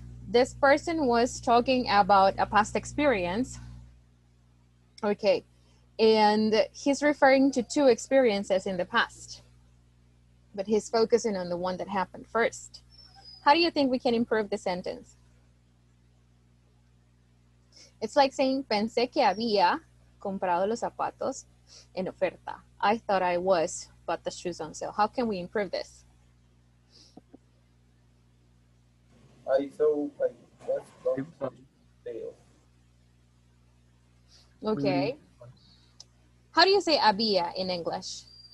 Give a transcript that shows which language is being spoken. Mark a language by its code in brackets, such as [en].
[en] This person was talking about a past experience. Okay, and he's referring to 2 experiences in the past, but he's focusing on the one that happened first. How do you think we can improve the sentence? It's like saying, [es] pensé que había comprado los zapatos en oferta. [en] I thought I was, but the shoes on sale. How can we improve this? I thought I was going to fail. Okay. How do you say había in English?